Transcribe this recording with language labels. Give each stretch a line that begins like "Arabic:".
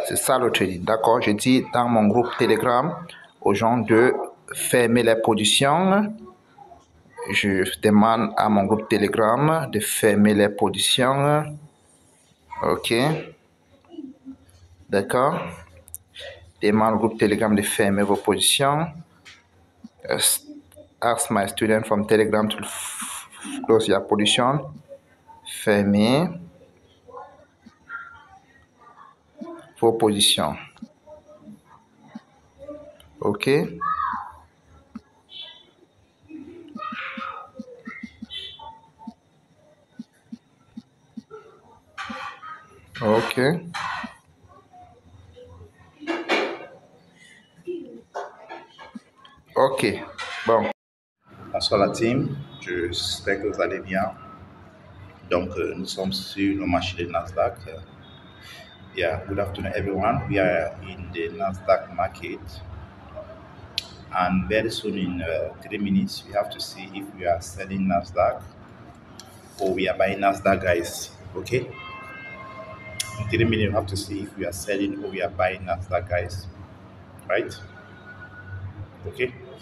French: D'accord? Je dis dans mon groupe Telegram aux gens de fermer les positions. Je demande à mon groupe Telegram de fermer les positions. Ok? D'accord? Demande au groupe Telegram de fermer vos positions.
English: Ask my student from Telegram to close your position.
French: Fermer vos positions. Ok? Ok. Ok. Bon. Bonsoir la team. J'espère que vous allez bien. Donc, nous sommes sur le marché de Nasdaq.
English: Yeah, good afternoon, everyone. We are in the Nasdaq market. And very soon, in 3 minutes, we have to see if we are selling Nasdaq or we are buying Nasdaq, guys. Okay? In 3 minutes, we have to see if we are selling or we are buying Nasdaq, guys. Right? Okay?